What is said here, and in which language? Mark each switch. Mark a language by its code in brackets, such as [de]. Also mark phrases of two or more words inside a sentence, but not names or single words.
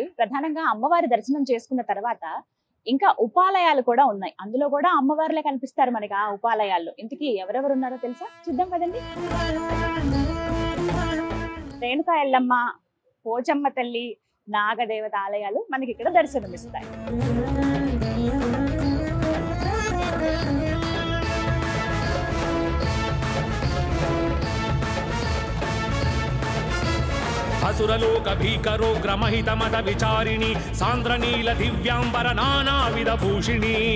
[te] ప్రధానంగా అమ్మవారి దర్శనం చేసుకున్న తర్వాత ఇంకా ఉపాలయాలు కూడా ఉన్నాయి. అందులో కూడా అమ్మవారులే కనిపిస్తారు మనకి ఆ ఉపాలయాల్లో. ఇంతకీ ఎవరెవరు ఉన్నారో తెలుసా? చూద్దాం కదండి. రేణుకా ఎల్లమ్మ, పోచమ్మ తల్లి, నాగదేవత ఆలయాలు మనకి ఇక్కడ దర్శనమిస్తాయి. [sa] असुरलोक भीकरोग्र महित मद विचारिणी सान्द्रनील दिव्यांबर नानाविध भूषिणी